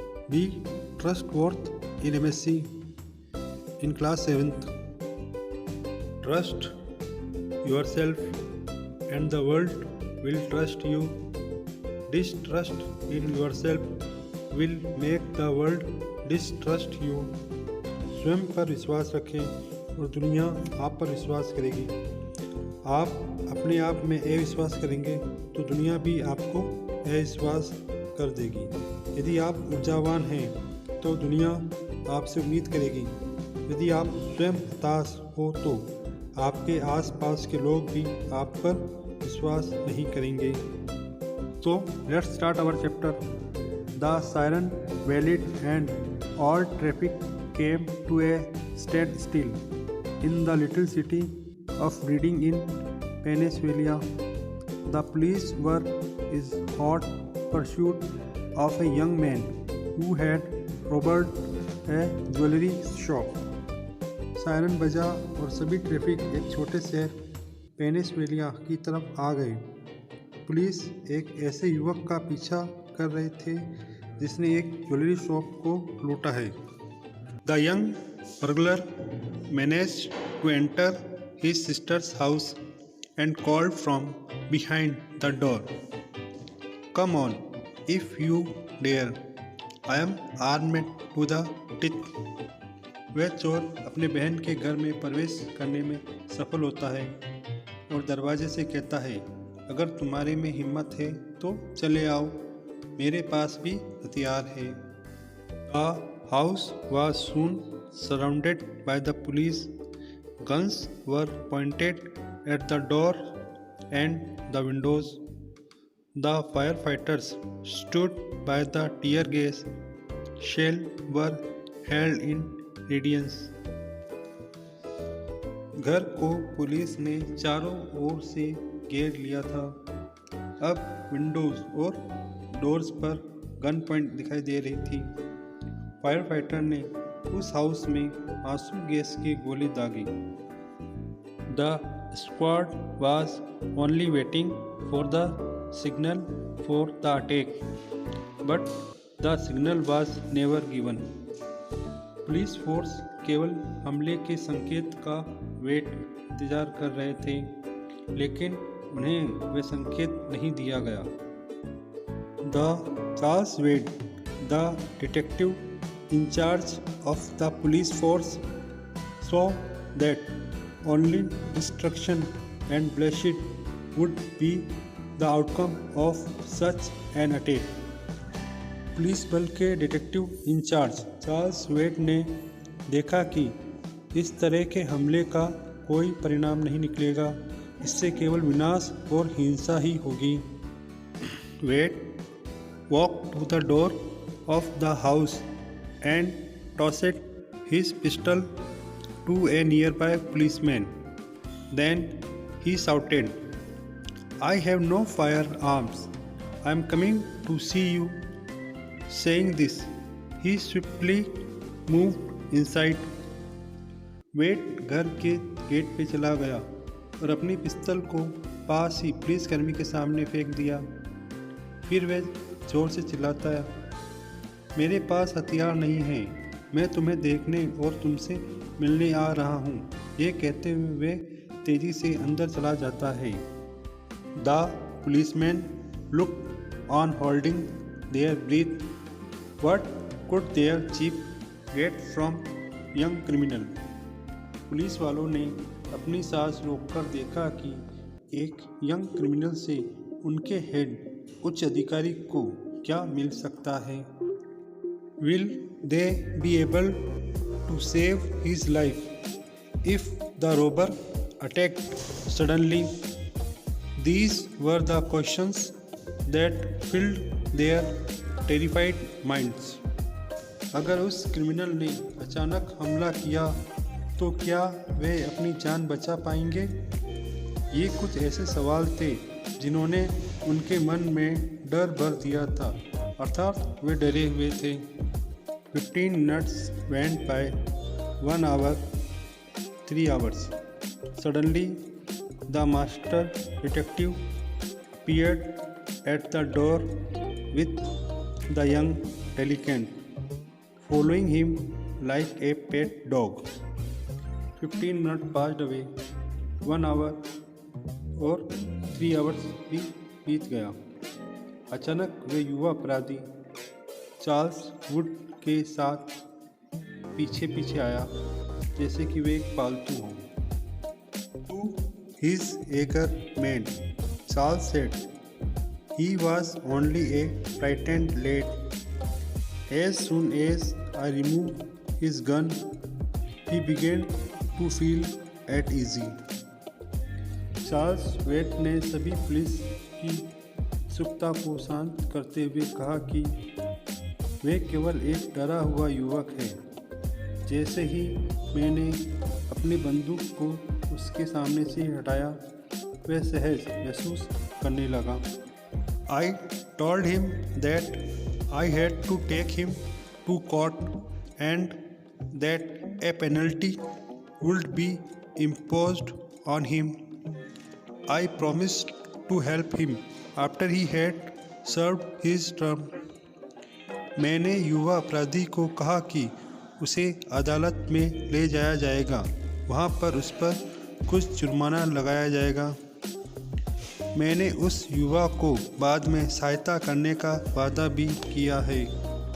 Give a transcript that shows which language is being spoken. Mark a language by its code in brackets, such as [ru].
[en] Be trustworthy in MSc in class 7th. Trust yourself and the world will trust you. Distrust in yourself will make the world distrust you. [hi] स्वयं पर विश्वास रखें और दुनिया आप पर विश्वास करेगी। आप अपने आप में अविश्वास करेंगे तो दुनिया भी आपको अविश्वास कर देगी। यदि आप ऊर्जावान हैं तो दुनिया आपसे उम्मीद करेगी। यदि आप स्वयं हताश हो तो आपके आसपास के लोग भी आप पर विश्वास नहीं करेंगे। [en] तो let's start our chapter. The siren wailed and all traffic came to a standstill in the little city of Reading in Pennsylvania. The police were in hot pursuit of a young man who had robbed a jewelry shop. [hi] Siren बजा और सभी traffic एक छोटे शहर पेनिसवेलिया की तरफ आ गए। Police एक ऐसे युवक का पीछा कर रहे थे जिसने एक ज्वेलरी शॉप को लूटा है। [en] The young burglar managed to enter his sister's house and called from behind the door, "Come on, if you dare. I am armed to the teeth." [hi] वह चोर अपने बहन के घर में प्रवेश करने में सफल होता है और दरवाजे से कहता है, "अगर तुम्हारे में हिम्मत है तो चले आओ, मेरे पास भी हथियार है। [en] The house was soon surrounded by the police. Guns were pointed at the door and the windows. The firefighters stood by the tear gas. Shells were held in readiness. [hi] घर को पुलिस ने चारों ओर से घेर लिया था। अब विंडोज और डोर्स पर गन पॉइंट दिखाई दे रही थी। फायर फाइटर ने उस हाउस में आंसू गैस की गोली दागी। [en] The squad was only waiting for the signal for the attack, but the signal was never given. [hi] Police force केवल हमले के संकेत का इंतजार कर रहे थे, लेकिन उन्हें वह संकेत नहीं दिया गया। [en] The Charles Wade, the detective in charge of the police force, saw that only destruction and bloodshed would be the outcome of such an attack. [hi] Police बल के डिटेक्टिव इंचार्ज चार्ल्स वेड ने देखा कि इस तरह के हमले का कोई परिणाम नहीं निकलेगा, इससे केवल विनाश और हिंसा ही होगी। [en] Wade walked to the door of the house and tossed his pistol to a nearby policeman. Then he shouted, "I have no firearms. I am coming to see you." Saying this, he swiftly moved inside. [hi] वेड घर के gate पे चला गया और अपनी पिस्तौल को पास ही पुलिसकर्मी के सामने फेंक दिया। फिर वह जोर से चिल्लाता, "मेरे पास हथियार नहीं है, मैं तुम्हें देखने और तुमसे मिलने आ रहा हूँ।" ये कहते हुए वे तेजी से अंदर चला जाता है। [en] The policeman look on holding their breath. What could their chief get from young criminal? [hi] Police वालों ने अपनी सांस रोककर देखा कि एक यंग क्रिमिनल से उनके हेड उच्च अधिकारी को क्या मिल सकता है। [en] Will they be able to save his life if the robber attacked suddenly? These were the questions that filled their terrified minds. [hi] अगर उस क्रिमिनल ने अचानक हमला किया तो क्या वे अपनी जान बचा पाएंगे? ये कुछ ऐसे सवाल थे जिन्होंने उनके मन में डर भर दिया था, अर्थात वे डरे हुए थे। [en] 15 minutes went by, 1 hour, 3 hours. Suddenly, The master detective appeared at the door with the young delinquent, following him like a pet dog. 15 minutes passed away. [hi] 1 hour और 3 hours भी बीत गया। अचानक वे युवा अपराधी चार्ल्स वुड के साथ पीछे पीछे आया, जैसे कि वे एक पालतू हों। [en] To his eager man, Charles said, he was only a frightened lad. As soon as I removed his gun, he began to feel at ease. [hi] Charles wait ने सभी पुलिस की उत्सुकता को शांत करते हुए कहा कि वे केवल एक डरा हुआ युवक है। जैसे ही मैंने अपनी बंदूक को उसके सामने से हटाया, वह सहज महसूस करने लगा। [en] I told him that I had to take him to court and that a penalty would be imposed on him. I promised to help him after he had served his term. [hi] मैंने युवा अपराधी को कहा कि उसे अदालत में ले जाया जाएगा, वहाँ पर उस पर कुछ जुर्माना लगाया जाएगा। मैंने उस युवा को बाद में सहायता करने का वादा भी किया है।